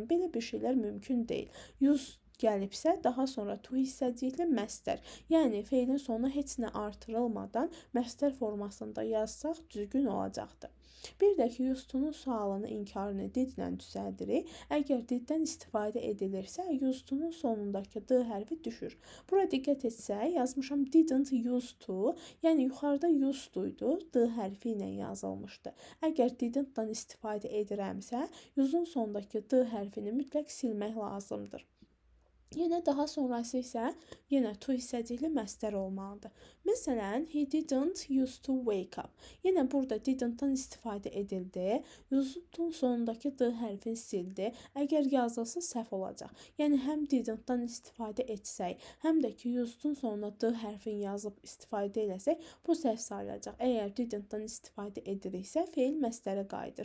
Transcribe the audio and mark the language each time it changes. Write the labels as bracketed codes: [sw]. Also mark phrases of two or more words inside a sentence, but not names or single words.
[az] Belə bir şeylər mümkün deyil. Used gəlibsə, daha sonra to hissəcikli məstər, yəni feilin sonuna heç nə artırılmadan məstər formasında yazsaq düzgün olacaqdır. Bir də ki, [en] used to- [az] nun sualını, inkarını didlə düzəldirik. Əgər diddən istifadə edilirsə, [en] used to- [az] nun sonundakı d hərfi düşür. Bura diqqət etsək, yazmışam [en] didn't used to, [az] yəni yuxarıda [en] used to- [az] ydu, d hərfi ilə yazılmışdı. Əgər didn't-dan istifadə edirəmsə, use'un sonundakı d hərfini mütləq silmək lazımdır. Yenə daha sonrası isə yenə to hissəcikli məstər olmalıdır. Məsələn, [en] he didn't used to wake up. [az] Yenə burada didn't-dan istifadə edildi. Use'un sonundakı d hərfini sildi. Əgər yazılsa səhv olacaq. Yəni həm didn't-dan istifadə etsək, həm də ki use'un sonuna d hərfini yazıb istifadə eləsək, bu səhv sayılacaq. Əgər didn't-dan istifadə ediriksə, feil məstərə qayıdır.